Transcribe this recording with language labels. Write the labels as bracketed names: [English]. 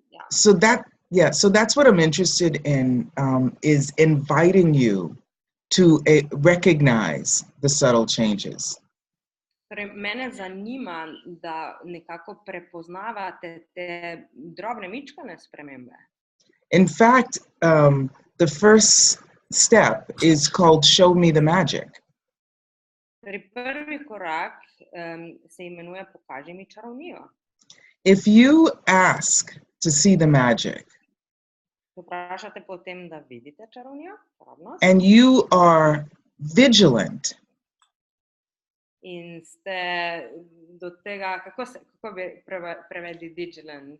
[English] So that's what I'm interested in, is inviting you to recognize the subtle changes. [Slovenian] Torej, mene zanima, da nekako prepoznavate te drobne mičkane spremembe. [English] In fact, the first step is called Show Me the Magic. [Slovenian] Torej, prvi korak se imenuje Pokaži mi čarovnijo. [English] If you ask to see the magic, [Slovenian] Vprašate potem, da vidite čarovnijo, čarobnost, [English] and you are vigilant, [Slovenian] in ste do tega, kako bi prevedli vigilant?